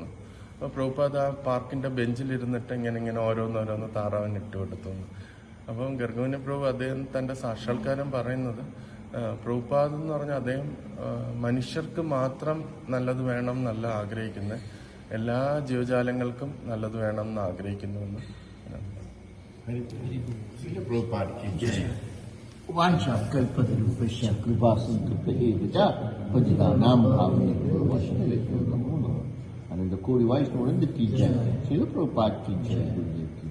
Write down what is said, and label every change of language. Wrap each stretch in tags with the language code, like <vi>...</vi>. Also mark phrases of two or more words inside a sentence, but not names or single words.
<ml>അപ്പോൾ പ്രഭുപാദ് ആ പാർക്കിന്റെ ബെഞ്ചിലിരുന്നിട്ട് ഇങ്ങനെ ഓരോന്നോരോന്ന് താറാവിന് ഇട്ട് കൊടുത്തു. അപ്പം ഗർഗമുനി പ്രഭു അദ്ദേഹം തന്റെ സാക്ഷാത്കാരം പറയുന്നത് പ്രഭുപാദ് എന്ന് പറഞ്ഞാൽ അദ്ദേഹം മനുഷ്യർക്ക് മാത്രം നല്ലത് വേണം എന്നല്ല ആഗ്രഹിക്കുന്നത്, എല്ലാ ജീവജാലങ്ങൾക്കും നല്ലത് വേണം എന്ന് ആഗ്രഹിക്കുന്നുവെന്ന്.</ml> <sa>वाञ्छाकल्पतरुभ्यश्च कृपासिन्धुभ्येव पतितानां पावनेभ्यो वैष्णवेभ्यो नमो नमः. आनंद कोടി वैष्णव की जय, श्रील प्रभुपाद की जय, गुरुदेव</sa>